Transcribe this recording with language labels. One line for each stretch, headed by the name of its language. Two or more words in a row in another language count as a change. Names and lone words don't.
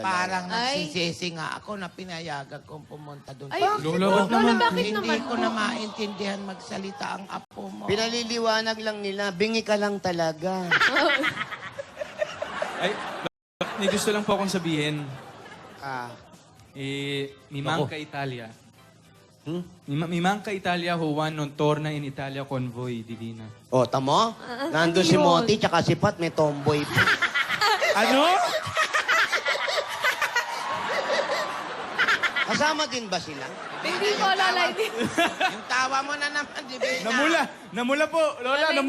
Filipino: Parang Ay. nagsisisi nga ako na pinayagan kong pumunta doon. Ay, Lola, Lola, ba't naman? bakit Hindi naman ko po? na maintindihan magsalita ang apo mo. Pinaliliwanag lang nila, bingi ka lang talaga. Ay, may gusto lang po akong sabihin. Ah,
Italian: Mi manca Italia. Mi manca Italia who won non torna in Italia convoy divina.
Filipino: o, tamo? Nandun ano si yun? Moti, tsaka si Pat, may tomboy pa. Ano? Kasama din ba sila? Hindi po, Lola. Hindi. Yung tawa mo na naman, di ba? Namula po, Lola, Hindi